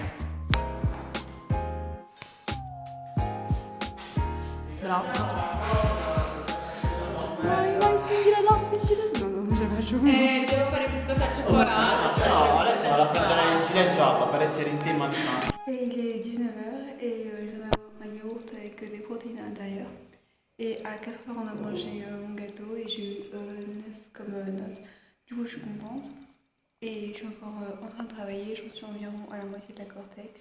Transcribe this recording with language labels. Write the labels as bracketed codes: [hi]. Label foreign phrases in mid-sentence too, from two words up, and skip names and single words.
[it] Bravo. Vai, spingere là, spingere là. No, non ce la faccio. Devo fare questo cacciocolato. No, adesso vado a prendere il gilet giallo per essere in tema di mano. [fr] Et il est 19h et je viens d'avoir un yaourt avec des protéines à l'intérieur. Et à 4h, on a mangé mon gâteau et j'ai eu 9 comme note. Du coup, je suis contente. Et je suis encore en train de travailler, j'en suis environ à la moitié de la cortex.